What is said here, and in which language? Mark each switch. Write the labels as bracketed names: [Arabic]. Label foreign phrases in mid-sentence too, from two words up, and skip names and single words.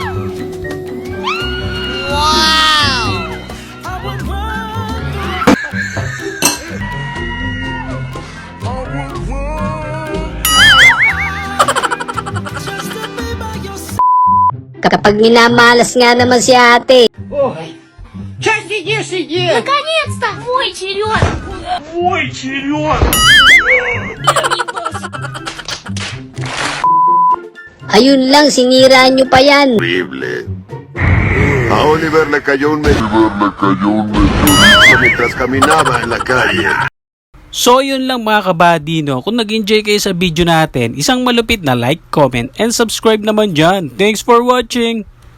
[Filipino] Kapag minamalas nga naman si ate. [Russian] Наконец-то! Мой черед! [Filipino] Ayun lang, sinira nyo pa yan. [English] Horrible. [Spanish] A Oliver le cayó un meteorito mientras caminaba en la calle. [Filipino] So yun lang mga kabady, no? Kung nag-enjoy kayo sa video natin, isang malupit na [English] like, comment, and subscribe [Filipino] naman dyan. [English] Thanks for watching!